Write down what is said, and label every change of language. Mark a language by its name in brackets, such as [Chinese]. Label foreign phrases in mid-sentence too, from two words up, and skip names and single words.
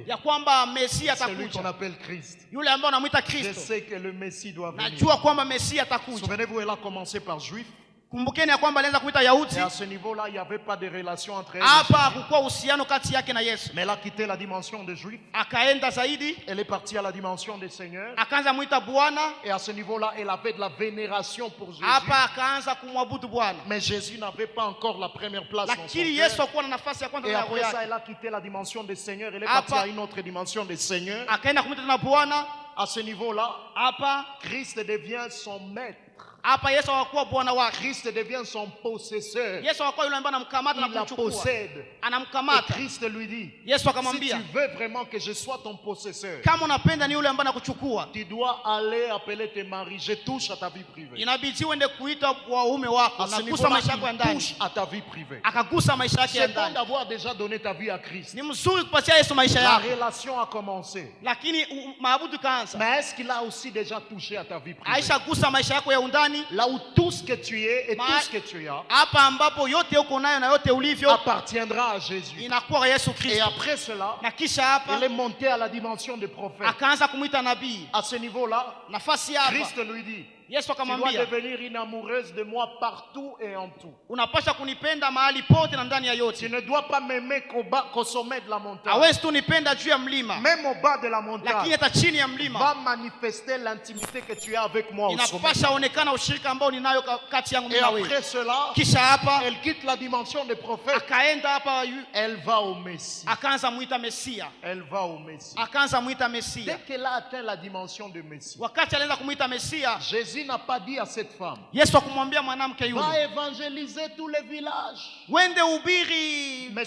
[Swahili] ya kwamba Mesia [French] Celui qu'on [Swahili] atakuja. [French] appelle Christ. [Swahili] Yule ambaye anamuita [French] Je [Swahili] Kristo. [French] sais que le Messie doit venir. [Swahili] Najua kwamba Mesia atakuja. [French] Souvenez-vous, elle a commencé par juif. [Swahili] Kumbukeni ya kwamba alianza kuita Yahudi. [French] Et à ce niveau-là, il n'y avait pas de relation entre elles. [Swahili] Hapa hakukuwa uhusiano kati yake na Yesu. [French] Mais elle a quitté la dimension de juif. [Swahili] Akaenda zaidi, [French] Elle est partie à la dimension de Seigneur. [Swahili] akaanza muita Bwana. [French] Et à ce niveau-là, elle avait de la vénération pour Jésus. [Swahili] Hapa akaanza kumwabudu Bwana. [French] Mais Jésus n'avait pas encore la première place dans son [Swahili] Lakini Yesu [French] cœur. [Swahili] hakuwa na nafasi ya kwanza [French] Et [Swahili] ndani ya roho [French] après ça, [Swahili] yake. [French] elle a quitté la dimension de Seigneur. Elle est [Swahili] Apa. [French] partie à une autre dimension de Seigneur. [Swahili] Akaenda kumuita tena Bwana. [French] À ce niveau-là, [Swahili] Hapa [French] Christ devient son maître. [Swahili] hapa Yesu hakuwa Bwana wake. [French] Christ devient son possesseur. [Swahili] Yesu hakuwa yule ambaye anamkamata [French] Il [Swahili] na [French] la [Swahili] kumchukua. [French] possède. Et [Swahili] Anamkamata. [French] Christ lui dit, [Swahili] Yesu [French] si [Swahili] akamwambia, [French] tu veux vraiment que je sois ton possesseur, [Swahili] kama unapenda ni yule ambaye anakuchukua, [French] tu dois aller appeler tes maris. Je touche à ta vie privée. [Swahili] inabidi uende kuita waume wako [French] À [Swahili] na [French] ce [Swahili] kugusa maisha yako [French] niveau-là, [Swahili] ya [French] il [Swahili] ndani. [French] touche à ta vie privée. [Swahili] Akagusa maisha yake ya [French] C'est bon [Swahili] ndani. [French] d'avoir déjà donné ta vie à Christ. [Swahili] Ni mzuri kupatia Yesu maisha [French] La [Swahili] yako, [French] relation a commencé. [Swahili] lakini maabudu kaanza. [French] Mais est-ce qu'il a aussi déjà touché à ta vie privée? [Swahili] Aisha gusa maisha yako ya undani, [French] Là où tout ce que tu es et tout ce que tu as [Swahili] hapa ambapo yote uko nayo na yote ulivyo [French] appartiendra à Jésus. [Swahili] inakuwa Yesu [French] Et [Swahili] Kristo. [French] après cela, [Swahili] Na kisha [French] elle [Swahili] hapa [French] est montée à la dimension de prophète. [Swahili] akaanza kumwita nabii. [French] À ce niveau-là, [Swahili] Nafasi hapa [French] Christ lui dit, [Swahili] Yesu [French] Tu dois [Swahili] akamwambia, [French] devenir une amoureuse de moi partout et en tout. [Swahili] unapaswa kunipenda mahali pote na ndani ya [French] Tu [Swahili] yote. [French] ne dois pas m'aimer qu'au sommet de la montagne. [Swahili] Hawezi tu nipenda juu ya mlima, [French] Même au bas de la [Swahili] lakini [French] montagne, [Swahili] hata chini ya [French] va [Swahili] mlima [French] manifester l'intimité que tu as avec moi au sommet. [Swahili] inapasha onekana ushirika ambao ninayo kati yangu [French] Et [Swahili] mimi na wewe. [French] après cela, [Swahili] Kisha hapa [French] elle quitte la dimension des prophètes. [Swahili] akaenda hapa, [French] Elle va au Messie. [Swahili] akaanza muita Mesia, [French] Elle va au Messie. [Swahili] akaanza muita [French] Dès [Swahili] Mesia. [French] qu'elle a atteint la dimension de Messie, [Swahili] Wakati alianza kumuita Mesia, [French] Jésus n'a pas dit à cette femme, [Swahili] Yesu akumwambia mwanamke [French] va [Swahili] yule, [French] évangéliser tous les villages. [Swahili] wende ubiri [French] Mais cette